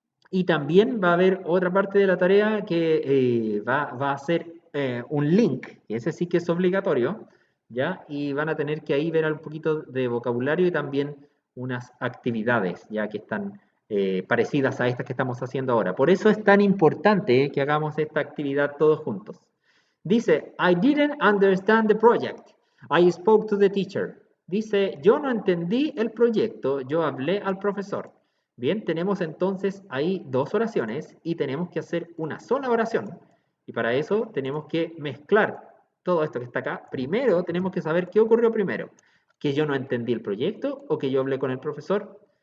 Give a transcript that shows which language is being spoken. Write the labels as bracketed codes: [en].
[es] Y también va a haber otra parte de la tarea que va a ser un link, y ese sí que es obligatorio, ¿ya? Y van a tener que ahí ver un poquito de vocabulario y también unas actividades, ya que están parecidas a estas que estamos haciendo ahora. Por eso es tan importante que hagamos esta actividad todos juntos. [en] Dice, I didn't understand the project. I spoke to the teacher. [es] Dice, yo no entendí el proyecto, yo hablé al profesor. Bien, tenemos entonces ahí dos oraciones y tenemos que hacer una sola oración. Y para eso tenemos que mezclar todo esto que está acá. Primero tenemos que saber qué ocurrió primero. Que yo no entendí el proyecto o que yo hablé con el profesor.